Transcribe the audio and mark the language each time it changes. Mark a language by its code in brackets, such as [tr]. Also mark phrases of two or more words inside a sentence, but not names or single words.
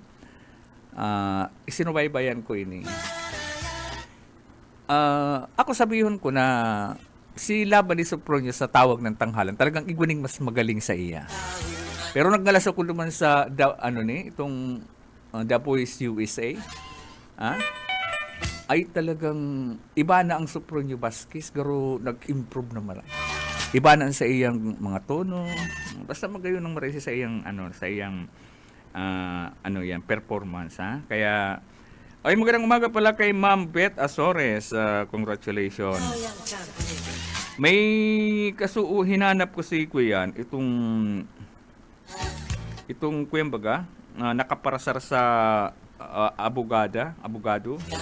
[bik] Sinubaybayan ko ini. Ako sabihon ko na si laban ni Sopronio sa tawag ng tanghalan talagang igwaning mas magaling sa iya. Pero naggalas ako naman sa itong The Voice USA. Ay talagang iba na ang Sopronio Vasquez, pero nag-improve na marami. Iba na sa iyang mga tono. Basta magayon ng marami sa iyang performance, ha. [tl] Kaya magandang umaga pala kay Ma'am Beth Azores. [en] Congratulations. [bik] May hinanap ko si Kuyan itong Kuyan nakaparasar sa abogado.